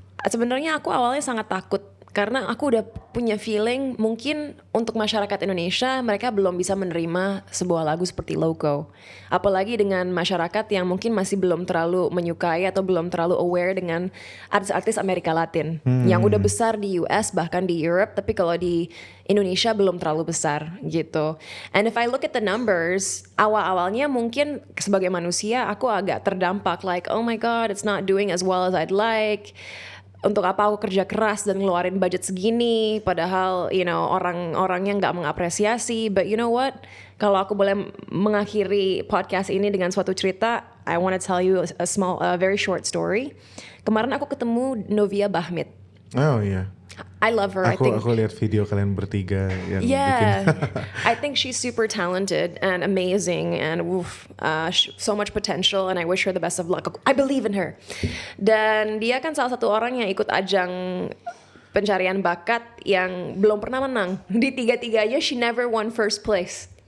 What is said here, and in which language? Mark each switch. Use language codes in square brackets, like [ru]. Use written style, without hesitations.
[id] sebenarnya aku awalnya sangat takut karena aku udah punya feeling mungkin untuk masyarakat Indonesia mereka belum bisa menerima sebuah lagu seperti Loco. Apalagi dengan masyarakat yang mungkin masih belum terlalu menyukai atau belum terlalu aware dengan artis-artis Amerika Latin yang udah besar di US bahkan di Europe, tapi kalau di Indonesia belum terlalu besar gitu. [en] And if I look at the numbers, awal-awalnya mungkin sebagai manusia aku agak terdampak like, oh my god, it's not doing as well as I'd like. [id] Untuk apa aku kerja keras dan ngeluarin budget segini, padahal you know orang-orangnya nggak mengapresiasi. [en] But you know what? Kalau aku boleh mengakhiri podcast ini dengan suatu cerita, I want to tell you a very short story. [id] Kemarin aku ketemu Novia Bahmit. Oh iya. [en] I love her. I think. [id] Aku lihat video kalian bertiga yang [en] Yeah, [id] bikin. [en] I think she's super talented and amazing and so much potential, and I wish her the best of luck. I believe in her. [id] Dan dia kan salah satu orang yang ikut ajang pencarian bakat yang belum pernah menang. [en] Di tiga-tiganya she never won first place.